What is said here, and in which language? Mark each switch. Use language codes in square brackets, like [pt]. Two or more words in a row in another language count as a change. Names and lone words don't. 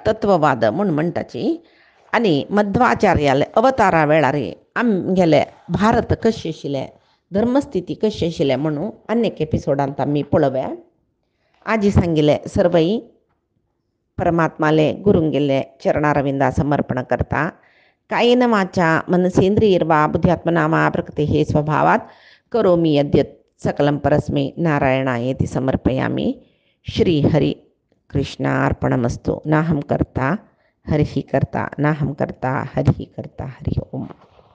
[kok] तत्ववाद म्हूण म्हणटाची आनी मध्वाचार्याल अवतारा वेळार आमगेले भारत कशें आशिल्लें धर्मस्थिती कशी आशिल्लें म्हणून आनीक एपिसोडांत आमी पळोवया आजी सांगिल्लें सर्वई परमात्माले गुरुंगेले चरणारविंदा समर्पण करता [sa] कायेन वाचा मनसेंद्रियर्वा बुद्ध्यात्मनामा प्रकृतेः स्वभावात् करोमि यद्यत् सकलं परस्मै नारायणायेति समर्पयामि श्री हरि कृष्णार्पणमस्तु नाहं कर्ता हरिः कर्ता नाहं कर्ता हरिः कर्ता हरि ओम।